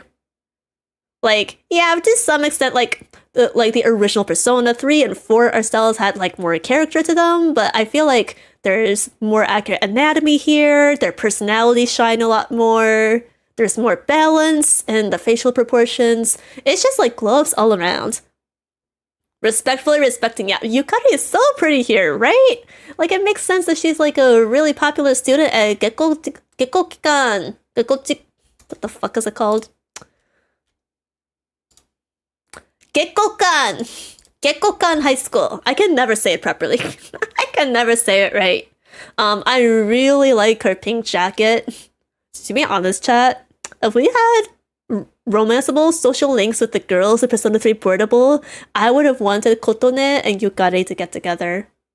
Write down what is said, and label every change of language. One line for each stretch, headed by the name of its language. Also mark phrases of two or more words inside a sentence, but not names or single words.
English: Like, yeah, to some extent, like the original Persona 3 and 4 art styles had like more character to them, but I feel like there's more accurate anatomy here, their personalities shine a lot more, there's more balance in the facial proportions. It's just like glow-ups all around. Respectfully respecting, yeah, Yukari is so pretty here, right? Like, it makes sense that she's like a really popular student at Gekko-kikan. What the fuck is it called? Gekko-kan! Gekko-kan High School. I can never say it properly. I can never say it right. I really like her pink jacket. To be honest, chat, if we had romanceable social links with the girls in Persona 3 Portable, I would have wanted Kotone and Yukari to get together.